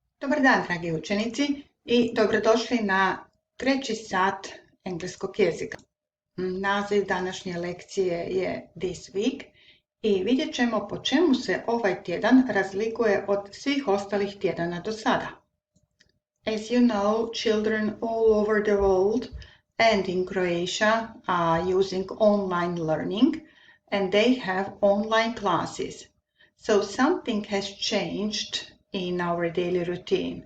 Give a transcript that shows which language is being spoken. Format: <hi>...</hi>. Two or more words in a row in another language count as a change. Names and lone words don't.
<hr>Dobar dan, dragi učenici, i dobrodošli na 3. sat engleskog jezika. Naziv današnje lekcije je This Week i vidjet ćemo po čemu se ovaj tjedan razlikuje od svih ostalih tjedana do sada.</hr> <en>As you know, children all over the world and in Croatia are using online learning and they have online classes. So something has changed in our daily routine.</en>